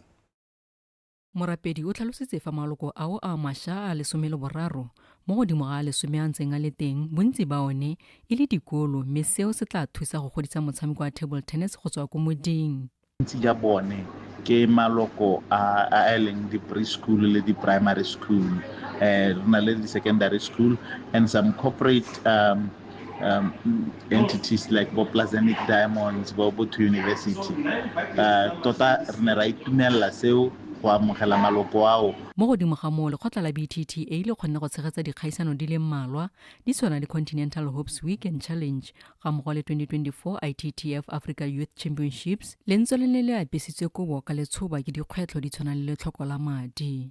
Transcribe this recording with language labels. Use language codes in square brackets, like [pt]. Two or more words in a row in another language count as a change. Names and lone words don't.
[tn] Morapedi o tlhalositse fa maloko ao a mašwa a 13 mo godimo ga 10 a ntseng a le teng bontsi ba one e le dikolo mme seo se tla thusa go godisa motshameko wa [en] table tennis [tn] go tswa ko moding. Bontsi ja bone ke maloko a leng di preschool le di [en] primary school, [tn] na le di [en] secondary school and some corporate entities like [tn] bo Plasonic Diamonds, bo Botho University. Tota re ne ra itumelela seo go amogela maloko ao. Mo godimo ga moo lekgotla la BTTA le kgonne go tshegetsa dikgaisano di le mmalwa di tshwana le Continental Hopes Week and Challenge ga mmogo le 2024 ITTF Africa Youth Championships le ntse le ne le apesitswe kobo ka letshoba ke dikgwetlho di tshwana le letlhoko la madi.